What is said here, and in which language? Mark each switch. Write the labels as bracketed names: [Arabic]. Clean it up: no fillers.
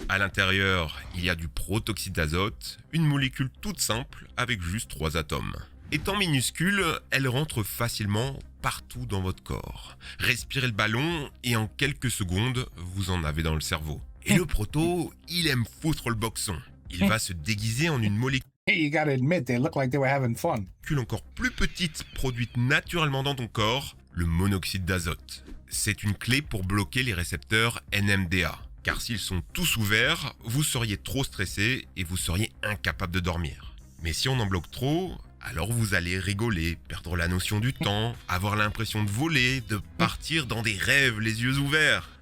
[French] À l'intérieur, il y a du protoxyde d'azote, une molécule toute simple avec juste 3 atomes. Étant minuscule, elle rentre facilement partout dans votre corps. Respirez le ballon et en quelques secondes, vous en avez dans le cerveau. Et le proto, il aime foutre le boxon. Il va se déguiser en une molécule [English] Hey, you gotta admit, they look like they were having fun. [French] encore plus petite produite naturellement dans ton corps, le monoxyde d'azote. C'est une clé pour bloquer les récepteurs NMDA. Car s'ils sont tous ouverts, vous seriez trop stressé et vous seriez incapable de dormir. Mais si on en bloque trop, alors vous allez rigoler, perdre la notion du temps, avoir l'impression de voler, de partir dans des rêves les yeux ouverts.